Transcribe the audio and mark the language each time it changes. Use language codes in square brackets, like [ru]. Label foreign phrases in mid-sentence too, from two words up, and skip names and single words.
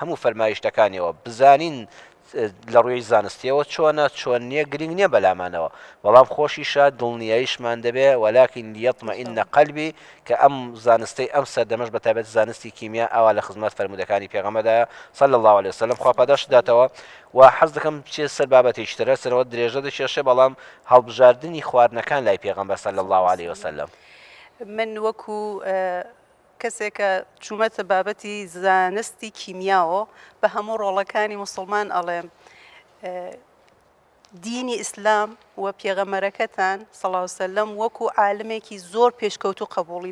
[ckb] هەموو فەرمایشتەکانیەوە بزانین لە ڕووی زانستیەوە چۆن نییە گرنگ نییە بەلامانەوە بەڵام خۆشیشە دڵنیاییشمان دەبێ [ar] وەلاکن لیەطمەئینە قەلبی [ckb] کە ئەم زانستەی ئەم سەردەمەش بەتایبەت زانستی کیمیا ئەوە لە خزمەت فەرمودەکانی پێغەمبەردا [ar] صلی الله عليه وسلم [ckb] خوا پاداش داتەوە و حەز دەکەم چێ سەر بابەتێکی ترە سەرەوە درێژە دەکێشێ بەڵام هەڵبژاردننی خواردنەکان لای پێغەمبەر [ar] صلی الله عليه وسلم [ckb] من وەکو کەسێکە چوومەتە بابەتی زانستی کیمیاوە بە هەموو ڕۆڵەکانی مسلمان ئەڵێم دینی ئیسلام و پێغەمبەرەکەتان [ar] صلی الله علیه وسلم [ckb] وەکو عالمێکی زۆر پێشکەوت و قبوڵی